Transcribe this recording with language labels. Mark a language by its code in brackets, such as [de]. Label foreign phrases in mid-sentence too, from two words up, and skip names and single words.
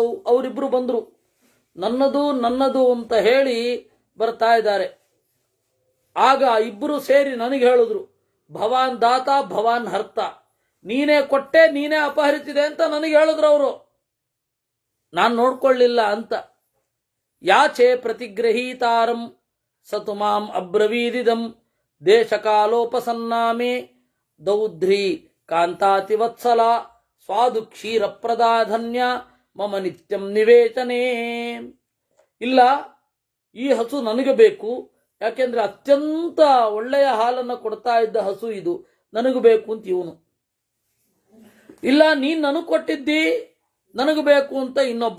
[kn] ಅವರಿಬ್ರು ಬಂದ್ರು, ನನ್ನದು ಅಂತ ಹೇಳಿ ಬರ್ತಾ ಇದ್ದಾರೆ. ಆಗ ಇಬ್ಬರು ಸೇರಿ ನನಗೆ ಹೇಳಿದ್ರು, [sa] ಭವಾನ್ ದಾತ ಭವಾನ್ ಹರ್ತ. [kn] ನೀನೇ ಕೊಟ್ಟೆ, ನೀನೇ ಅಪಹರಿಸಿದೆ ಅಂತ ನನಗೆ ಹೇಳಿದ್ರು ಅವರು. ನಾನು ನೋಡ್ಕೊಳ್ಳಿಲ್ಲ ಅಂತ. [sa] ಯಾಚೆ ಪ್ರತಿಗ್ರಹೀತಾರಂ ಸತು ಮಾಂ ಅಬ್ರವೀದಿದಂ ದೇಶಕಾಲೋಪಸನ್ನಾಮೆ ದೌಧ್ರಿ ಕಾಂತಾತಿ ವತ್ಸಲ ಸ್ವಾದು ಕ್ಷೀರ ಪ್ರದಾಧನ್ಯ ಮಮ ನಿತ್ಯಂ ನಿವೇಚನೆ. [kn] ಇಲ್ಲ, ಈ ಹಸು ನನಗೆ ಬೇಕು, ಯಾಕೆಂದ್ರೆ ಅತ್ಯಂತ ಒಳ್ಳೆಯ ಹಾಲನ್ನು ಕೊಡ್ತಾ ಇದ್ದ ಹಸು ಇದು, ನನಗೂ ಬೇಕು ಅಂತ ಇವನು. ಇಲ್ಲ, ನೀನ್ ನನಗೆ ಕೊಟ್ಟಿದ್ದಿ, ನನಗೂ ಬೇಕು ಅಂತ ಇನ್ನೊಬ್ಬ.